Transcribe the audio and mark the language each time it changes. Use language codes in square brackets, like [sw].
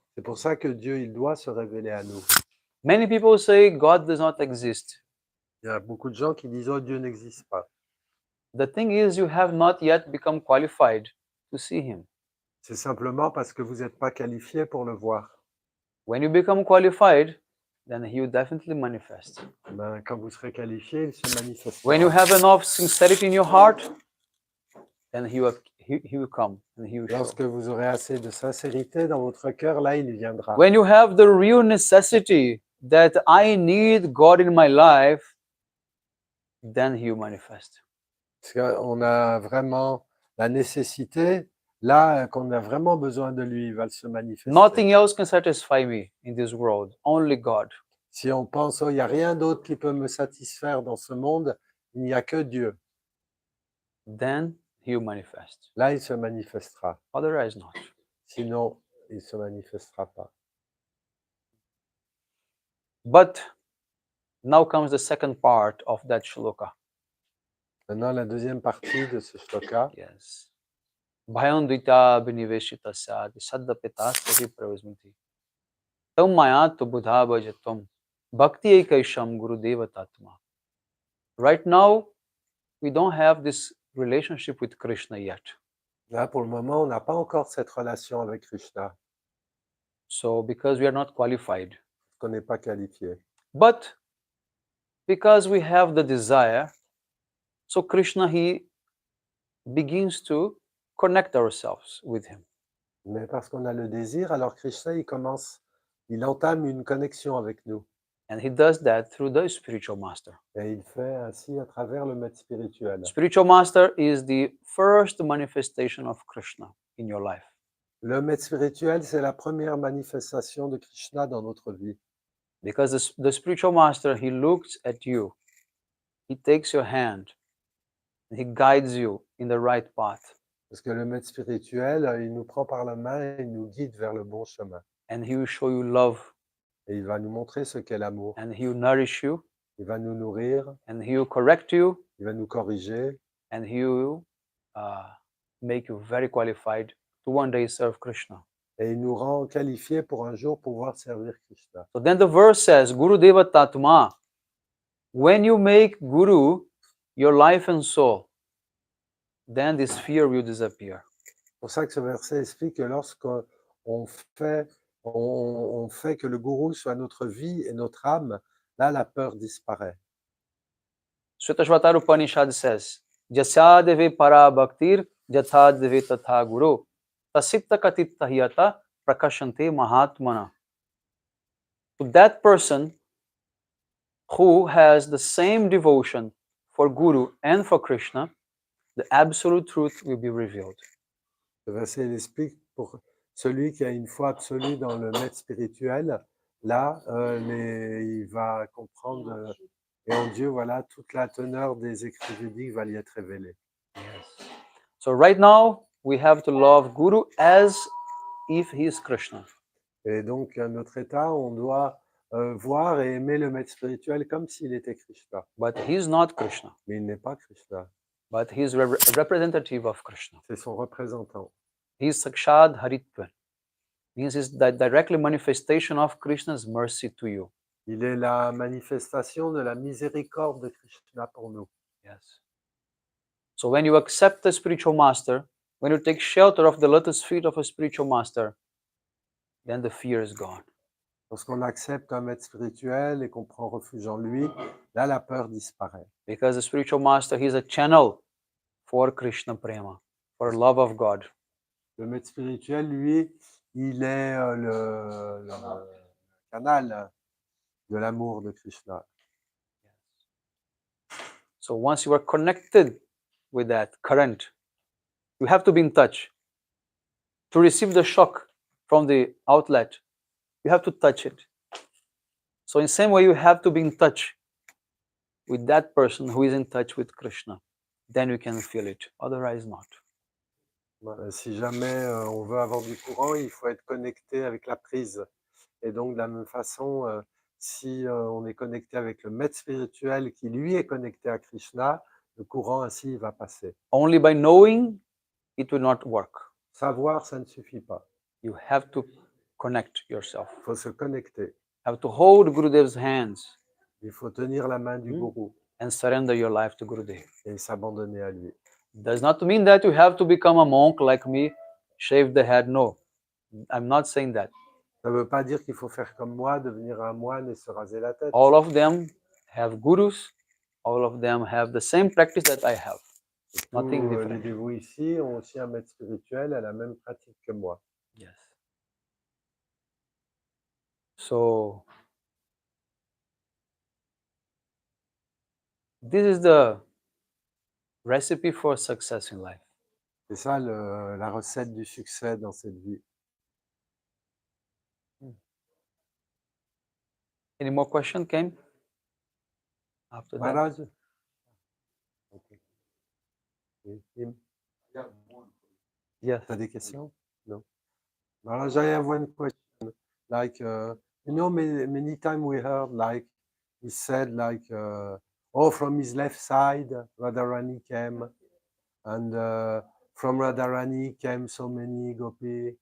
[fr] C'est pour ça que Dieu, il doit se révéler à nous. [en] Many people say God does not exist. [fr] Il y a beaucoup de gens qui disent « Oh, Dieu n'existe pas ». [en] The thing is, you have not yet become qualified to see him. [fr] C'est simplement parce que vous n'êtes pas qualifié pour le voir. [en] When you become qualified, then he will definitely manifest. [fr] Ben, quand vous serez qualifié, il se manifestera. [en] When you have enough sincerity in your heart, then he will come and he will show. [fr] Lorsque vous aurez assez de sincérité dans votre cœur, là, il viendra. [en] When you have the real necessity that I need God in my life, then he will manifest. [fr] Parce qu'on a vraiment la nécessité, là, qu'on a vraiment besoin de lui, il va se manifester. [en] Nothing else can satisfy me in this world, only God. [fr] Si on pense, oh, il n'y a rien d'autre qui peut me satisfaire dans ce monde, il n'y a que Dieu. [en] Then he will manifest. [fr] Là, il se manifestera. [en] Otherwise not. [fr] Sinon, il ne se manifestera pas. [en] But now comes the second part of that shloka. [fr] Maintenant, la deuxième partie de ce shloka. [sa] Yes. Bhayandita biniveshita sad saddapita sahi pravasmiti. Tam maya tu buddha bhajatam bhakti ekaisham gurudeva tatma. [en] Right now, we don't have this relationship with Krishna yet. [fr] Là, pour le moment, on n'a pas encore cette relation avec Krishna, [en] So, because we are not qualified. [fr] parce qu'on n'est pas qualifié. [en] But because we have the desire, so Krishna, he begins to connect ourselves with him. [fr] Mais parce qu'on a le désir, alors Krishna, il entame une connexion avec nous. [en] And he does that through the spiritual master. [fr] Et il fait ainsi à travers le maître spirituel. [en] Spiritual master is the first manifestation of Krishna in your life. [fr] Le maître spirituel, c'est la première manifestation de Krishna dans notre vie. [en] Because the spiritual master, he looks at you, he takes your hand, and he guides you in the right path. [fr] Parce que le maître spirituel, il nous prend par la main et il nous guide vers le bon chemin. [en] And he will show you love, [fr] Et il va nous montrer ce qu'est l'amour. [en] and he will nourish you, [fr] Il va nous nourrir, [en] and he will correct you, [fr] il va nous corriger [en] and he will make you very qualified to one day serve Krishna. [fr] et il nous rend qualifiés pour un jour pouvoir servir Krishna. [en] So then the verse says, Guru Deva Tatma, when you make Guru your life and soul, then this fear will disappear. [fr] C'est pour ça que ce verset explique que lorsqu'on fait, on fait que le gourou soit notre vie et notre âme, là la peur disparaît. [en] Svetashvatara Upanishad says, [sa] Jasya deve para bhaktir, jatha deve tatha guru, tasipta katittahiyata prakashante mahatmana. [en] To that person who has the same devotion for Guru and for Krishna, the absolute truth will be revealed. [fr] Ce verset il explique pour celui qui a une foi absolue dans le maître spirituel, là, il va comprendre et en Dieu, voilà, toute la teneur des écrits védiques va lui être révélée. [en] So right now, we have to love Guru as if he is Krishna. [fr] Et donc, à notre état, on doit voir et aimer le maître spirituel comme s'il était Krishna. [en] But he is not Krishna, [fr] Mais il n'est pas Krishna, [en] but he is a representative of Krishna. [fr] c'est son représentant. [en] He is Sakshad Haritvan. Means is the directly manifestation of Krishna's mercy to you. [fr] Il est la manifestation de la miséricorde de Krishna pour nous. [en] Yes. So when you accept the spiritual master, when you take shelter of the lotus feet of a spiritual master, then the fear is gone. [fr] Lorsqu'on accepte un maître spirituel et qu'on prend refuge en lui, là, la peur disparaît. [en] Because the spiritual master, he is a channel for Krishna Prema, for love of God. [fr] Le maître spirituel, lui, il est le canal de l'amour de Krishna. [en] So once you are connected with that current, you have to be in touch. To receive the shock from the outlet, you have to touch it. So in the same way, you have to be in touch with that person who is in touch with Krishna. Then you can feel it, otherwise not. [fr] Si jamais on veut avoir du courant, il faut être connecté avec la prise. Et donc, de la même façon, si on est connecté avec le maître spirituel qui, lui, est connecté à Krishna, le courant ainsi va passer. [en] Only by knowing, it will not work. [fr] Savoir, ça ne suffit pas. [en] You have to connect yourself. [fr] Il faut se connecter. [en] You have to hold Gurudev's hands [fr] Il faut tenir la main du gourou [en] and surrender your life to Gurudev. [fr] et s'abandonner à lui. [en] Does not mean that you have to become a monk like me, shave the head. No, I'm not saying that. [fr] Ça ne veut pas dire qu'il faut faire comme moi, devenir un moine et se raser la tête. [en] All of them have gurus. All of them have the same practice that I have. Nothing [fr] Tous les [en] different. [fr] dévots ici ont aussi un maître spirituel à la même pratique que moi. [en] Yes. So this is the recipe for success in life. C'est ça la recette du succès dans cette vie. Any more question came after that? Maharaj? Okay. Him? Yes. [fr] T'as des questions? [en] No. Maharaj, I have one question. Like, many times we heard, like, he said, like, from his left side, Radharani came, and from Radharani came so many gopi.